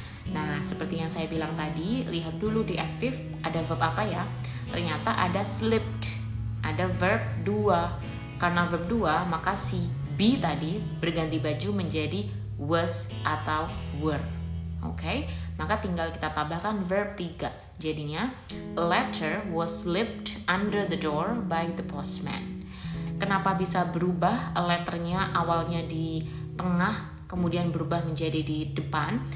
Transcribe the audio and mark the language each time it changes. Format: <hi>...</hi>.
<id>Nah, seperti yang saya bilang tadi, lihat dulu di active ada verb apa ya. Ternyata ada slipped, ada verb 2. Karena verb 2, maka si be tadi berganti baju menjadi was atau were. Oke, maka tinggal kita tambahkan verb 3.</id> <en>Jadinya, a letter was slipped under the door by the postman.</en> <id>Kenapa bisa berubah letternya awalnya di tengah, kemudian berubah menjadi di depan?</id>